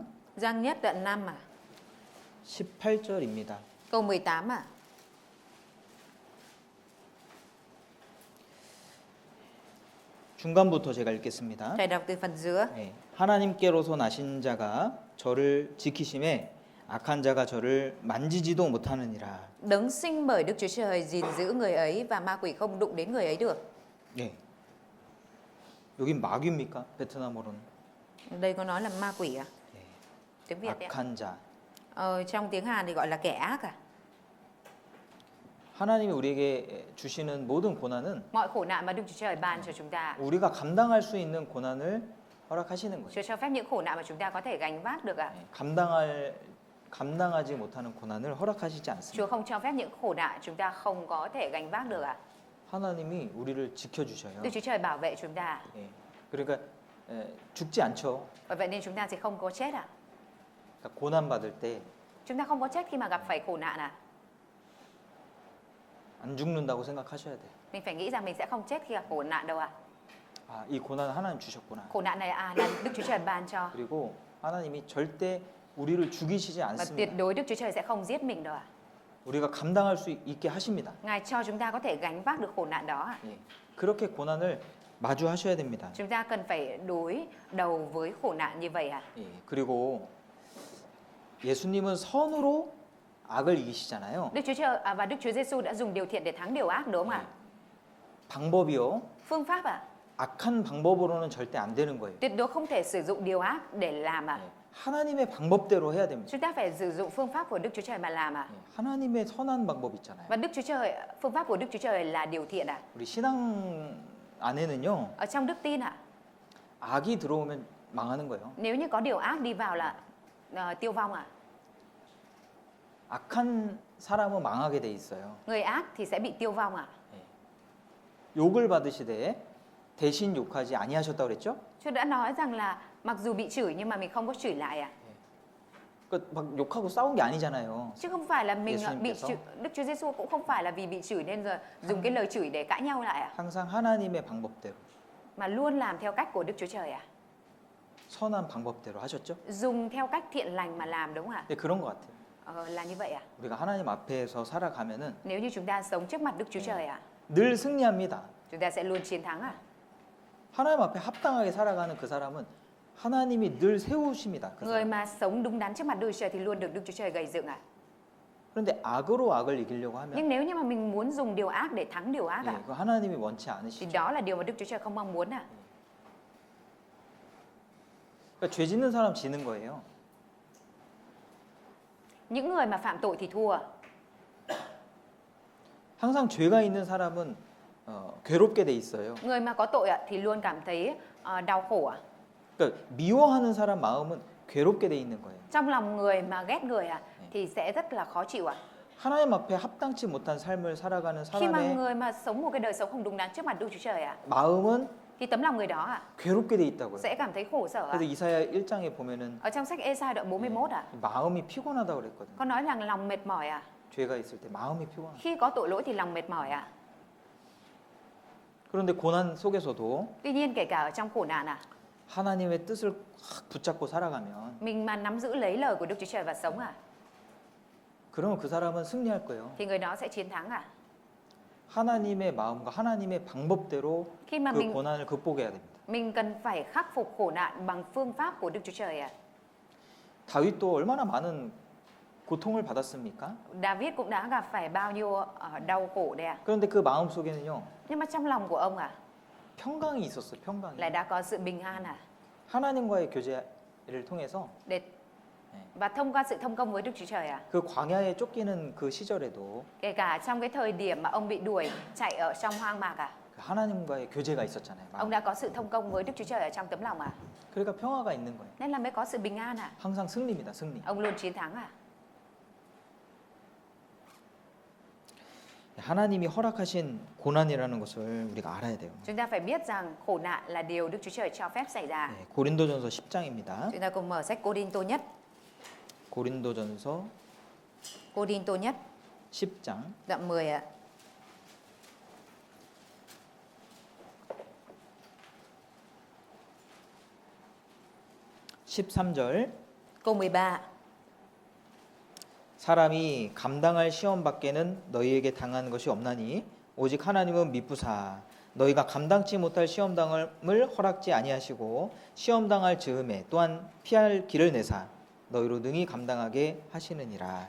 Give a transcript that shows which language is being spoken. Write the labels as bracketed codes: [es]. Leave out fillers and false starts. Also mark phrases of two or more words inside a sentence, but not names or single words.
[vi] Giăng Nhất đoạn 5 [ko] 18절입니다. [vi] câu 18 [ko] 중간부터 제가 읽겠습니다. [vi] Thầy đọc từ phần giữa [ko] 네. 하나님께로서 나신 자가 저를 지키심에 악한 자가 저를 만지지도 못하느니라. [vi] Đấng sinh bởi Đức Chúa Trời gìn giữ người ấy và ma quỷ không đụng đến người ấy được. [ko] 네. 여긴 마귀입니까? 베트남어로는. [vi] Đây có nói là ma quỷ [ko] 네. [vi] Tiếng Việt đấy [ko] 악한 자. [vi] Trong tiếng Hàn thì gọi là kẻ ác [ko] 하나님이 우리에게 주시는 모든 고난은 [vi] Mọi khổ nạn mà Đức Chúa Trời ban cho chúng ta [ko] 우리가 감당할 수 있는 고난을 허락하시는 거예요. [vi] Chúa cho phép những khổ nạn mà chúng ta có thể gánh vác được [ko] 네. 감당할 감당하지 못하는 고난을 허락하시지 않습니다. [vi] Chúa không cho phép những khổ nạn chúng ta không có thể gánh vác được ạ. [ko] 하나님이 우리를 지켜주셔요. [vi] Đức Chúa Trời bảo vệ chúng ta. [ko] 예. 그러니까 죽지 않죠. [vi] Bởi vậy nên chúng ta sẽ không có chết ạ. [ko] 그러니까 고난 받을 때 안 [vi] Chúng ta không có chết khi mà gặp phải khổ nạn ạ. [ko] 죽는다고 생각하셔야 돼요. [vi] Mình phải nghĩ rằng mình sẽ không chết khi gặp khổ nạn đâu ạ. [ko] 아, 이 고난을 하나님 주셨구나. [vi] Khổ nạn này là Đức Chúa Trời ban cho. [ko] 그리고 하나님이 절대 우리를 죽이시지 [vi] Và tuyệt [ko] 않습니다. [vi] đối Đức Chúa Trời sẽ không giết mình đâu ạ. [ko] 우리가 감당할 수 있게 하십니다. [vi] Ngài cho chúng ta có thể gánh vác được khổ nạn đó ạ. [ko] 예. 그렇게 고난을 마주하셔야 됩니다. [vi] Chúng ta cần phải đối đầu với khổ nạn như vậy ạ. [ko] 예. 그리고 예수님은 선으로 악을 이기시잖아요. [vi] Đức Chúa Trời và Đức Chúa Giêsu đã dùng điều thiện để thắng điều ác đúng không ạ? [ko] 방법이요. [vi] Phương pháp ạ. [ko] 악한 방법으로는 절대 안 되는 거예요. [vi] Tuyệt đối không thể sử dụng điều ác để làm ạ. [ko] 예. 하나님의 방법대로 해야 됩니다. [vi] Chúng ta phải sử dụng phương pháp của Đức Chúa Trời mà làm ạ. [ko] 예. 하나님의 선한 방법 있잖아요. [vi] Và Đức Chúa Trời, phương pháp của Đức Chúa Trời là điều thiện ạ. [ko] 우리 신앙 안에는요. [vi] Ở trong đức tin ạ. [ko] 악이 들어오면 망하는 거예요. [vi] Nếu như có điều ác đi vào là tiêu vong ạ. [ko] 악한 사람은 망하게 돼 있어요. [vi] Người ác thì sẽ bị tiêu vong ạ. [ko] 욕을 받으시되 대신 욕하지 아니하셨다고 그랬죠? [vi] Chúa đã nói rằng là mặc dù bị chửi nhưng mà mình không có chửi lại ạ. [ko] 막 욕하고 싸운 게 아니잖아요. [vi] Chứ không phải là mình bị [ko] 예수님께서. [vi] chửi. Đức Chúa Giêsu cũng không phải là vì bị chửi nên rồi dùng cái lời chửi để cãi nhau lại ạ. [ko] 항상 하나님의 방법대로, [vi] Mà luôn làm theo cách của Đức Chúa Trời ạ. [ko] 선한 방법대로 하셨죠? [vi] Dùng theo cách thiện lành mà làm đúng không ạ? [ko] 네, 그런 것 같아요. [vi] Là như vậy ạ. [ko] 우리가 하나님 앞에서 살아가면은 [vi] Nếu như chúng ta sống trước mặt Đức Chúa Trời ạ, [ko] 늘 승리합니다. [vi] chúng ta sẽ luôn chiến thắng ạ. [ko] 하나님 앞에 합당하게 살아가는 그 사람은 하나님이 늘 세우십니다. 그 [vi] Người [ko] 사람. [vi] mà sống đúng đắn trước mặt Đức Chúa Trời thì luôn được Đức Chúa Trời gầy dựng ạ. [ko] 그런데 악으로 악을 이기려고 하면 [vi] Nhưng nếu như mà mình muốn dùng điều ác để thắng điều ác [ko] 예, [vi] ạ, [ko] 그 하나님이 원치 [vi] thì [ko] 않으시죠. [vi] đó là điều mà Đức Chúa Trời không mong muốn ạ. [ko] 그러니까 죄 짓는 사람 지는 거예요. [vi] Những người mà phạm tội thì thua. [ko] 항상 죄가 있는 사람은 괴롭게 돼 있어요. [vi] Người mà có tội ạ thì luôn cảm thấy đau khổ ạ. [ko] 그러니까 미워하는 사람 마음은 괴롭게 돼 있는 거예요. [vi] Trong lòng người mà ghét người ạ thì sẽ rất là khó chịu ạ. [ko] 하나님 앞에 합당치 못한 삶을 살아가는 [vi] Khi mà [ko] 사람의 [vi] người mà sống một cái đời sống không đúng đắn trước mặt Đức Chúa Trời ạ, [ko] 마음은 [vi] thì tấm lòng người đó ạ [ko] 괴롭게 돼 있다고요. [vi] sẽ cảm thấy khổ sở ạ. [ko] 그래서 이사야 1장에 보면은 [vi] Ở trong sách Ê-sai đoạn 41 ạ, [ko] 마음이 피곤하다고 그랬거든요. [vi] có nói rằng lòng mệt mỏi ạ. [ko] 죄가 있을 때 마음이 피곤하다. [vi] Khi có tội lỗi thì lòng mệt mỏi ạ. [ko] 그런데 고난 속에서도 [vi] Tuy nhiên kể cả ở trong khổ nạn ạ, [ko] 하나님의 뜻을 확 붙잡고 살아가면 [vi] mình mà nắm giữ lấy lời của Đức Chúa Trời và sống ạ, [ko] 그러면 그 사람은 승리할 거예요. [vi] thì người đó sẽ chiến thắng ạ. [ko] 하나님의 마음과 하나님의 방법대로 [vi] Khi mà [ko] 그 고난을 극복해야 됩니다. [vi] mình cần phải khắc phục khổ nạn bằng phương pháp của Đức Chúa Trời ạ. [ko] 다윗도 얼마나 많은 고통을 받았습니까? [vi] David cũng đã gặp phải bao nhiêu đau khổ đây ạ. [ko] 그런데 그 마음 속에는요 [vi] Nhưng mà trong lòng của ông ạ [ko] 평강이 있었어요. 평강이. [vi] lại đã có sự bình an ạ. [ko] 하나님과의 교제를 통해서 [vi] Để và thông qua sự thông công với Đức Chúa Trời ạ. [ko] 그 광야에 쫓기는 그 시절에도 [vi] Kể cả trong cái thời điểm mà ông bị đuổi chạy ở trong hoang mạc ạ, [ko] 그 하나님과의 교제가 있었잖아요. [vi] ông đã có sự thông công với Đức Chúa Trời ở trong tấm lòng ạ. [ko] 그러니까 평화가 있는 거예요. [vi] Nên là mới có sự bình an ạ. [ko] 항상 승리입니다. 승리. [vi] Ông luôn chiến thắng ạ. [ko] 하나님이 허락하신 고난이라는 것을 우리가 알아야 돼요. [vi] Chúng ta phải biết rằng khổ nạn là điều Đức Chúa Trời cho phép xảy ra. [ko] 네, 고린도전서 10장입니다. [vi] Chúng ta cùng mở sách Cô-đinh-tô nhất. [ko] 고린도전서 [vi] Cô-đinh-tô nhất [ko] 10장 [vi] đoạn 10 ạ. [ko] (13절) [vi] Câu 13. [ko] 사람이 감당할 시험 밖에는 너희에게 당하는 것이 없나니 오직 하나님은 미쁘사 너희가 감당치 못할 시험 당함을 허락지 아니하시고 시험 당할 즈음에 또한 피할 길을 내사 너희로 능히 감당하게 하시느니라.